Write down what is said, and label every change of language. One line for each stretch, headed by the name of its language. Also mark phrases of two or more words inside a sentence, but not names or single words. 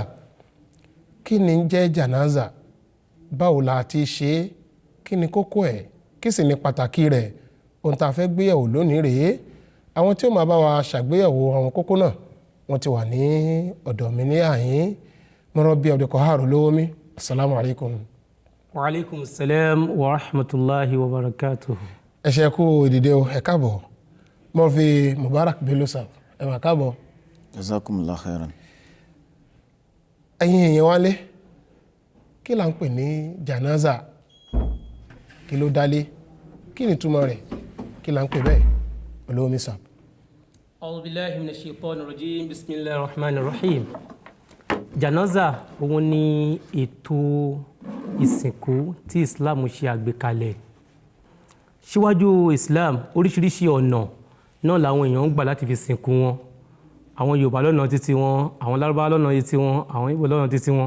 Yoruba: Kí ni ń jẹ́ Janazah? Báwo la ti ṣe é? Kí ni kókó ẹ̀? Kí sì ni pàtàkì rẹ̀? Ohun tá a fẹ́ gbéyẹ̀wò lónìí rèé. Àwọn tí ó máa bá wa ṣàgbéyẹ̀wò àwọn kókó náà wọ́n ti wà ní ọ̀dọ̀ mi ní àyín. Mọ́rọ́bí Abdulqahar Olówómi.
Arabic: السلام عليكم. و عليكم السلام و رحمة الله و بركاته.
Yoruba: Ẹ ṣé kú ìdìde o, ẹ káàbọ̀. Mọ́rọ́bí Mubarak Bello sir, ẹ máa káàbọ̀.
Arabic: جزاكم الله خيرا.
Yoruba: Ẹ̀yin èèyàn wálé, kí là ń pè ní Janazah? Kí ló dálé? Kí ni túmọ̀ rẹ̀? Kí là ń pè bẹ́ẹ̀? Olówómi sir.
Arabic: أعوذ بالله من الشيطان الرجيم. بسم الله الرحمن الرحيم.
Yoruba: Janazah òun ni ètò ìsìnkú tí Islam ṣe àgbékalẹ̀. Síwájú Islam, oríṣiríṣi ọ̀nà náà làwọn èèyàn ń gbà láti fi sìnkú wọn. Àwọn Yorùbá lọ́nà títí wọn, àwọn Lárúbáwá lọ́nà títí wọn, àwọn Ìgbò lọ́nà títí wọn.